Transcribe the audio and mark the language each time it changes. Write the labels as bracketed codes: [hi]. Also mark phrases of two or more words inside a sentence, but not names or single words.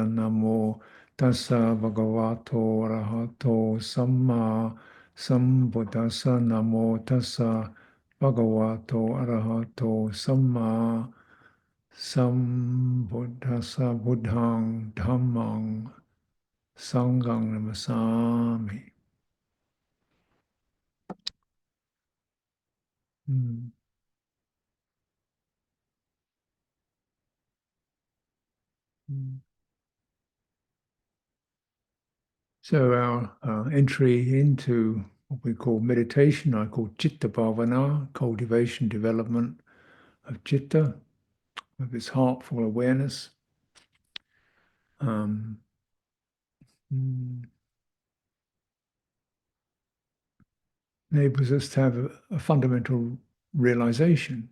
[pi] Namo tassa bhagavato arahato samma sambuddhassa. Namo tassa bhagavato arahato samma sambuddhassa. Buddhang dhammang sanghang namasami. Mm. Mm. [en] So our entry into what we call meditation, I call [pi] Chitta Bhavana, [en] cultivation, development of Chitta, of its heartful awareness, um, mm, enables us to have a fundamental realization.